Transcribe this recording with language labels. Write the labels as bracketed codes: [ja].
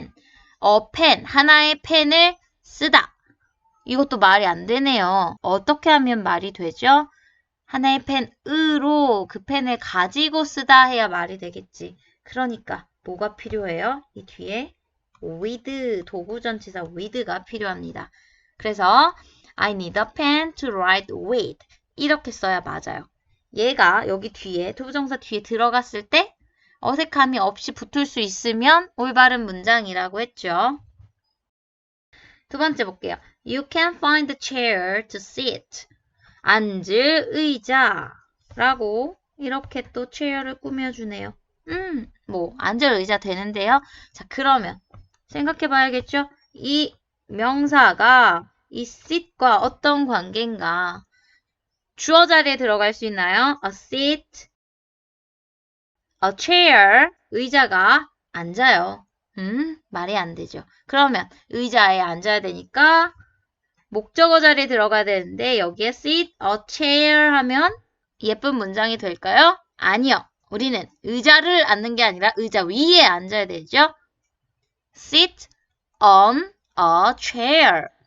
[en] a pen, [ko] 하나의 펜을 쓰다. 이것도 말이 안 되네요. 어떻게 하면 말이 되죠? 하나의 펜으로 그 펜을 가지고 쓰다 해야 말이 되겠지. 그러니까 뭐가 필요해요? 이 뒤에 with, 도구전치사 with가 필요합니다. [en] 그래서 I need a pen to write with. [ko] 이렇게 써야 맞아요. 얘가 여기 뒤에, 투부정사 뒤에 들어갔을 때 어색함이 없이 붙을 수 있으면 올바른 문장이라고 했죠. 두 번째 볼게요. [en] You can find a chair to sit. [ko] 앉을 의자라고 이렇게 또 chair를 꾸며주네요. 앉을 의자 되는데요. 자, 그러면 생각해 봐야겠죠? 이 명사가 이 sit과 어떤 관계인가? 주어 자리에 들어갈 수 있나요? [en] A seat, a chair, [ko] 의자가 앉아요. 말이 안 되죠. 그러면 의자에 앉아야 되니까 목적어 자리에 들어가야 되는데 여기에 [en] sit, a chair [ko] 하면 예쁜 문장이 될까요? 아니요. 우리는 의자를 앉는 게 아니라 의자 위에 앉아야 되죠. [en] sit on a chair.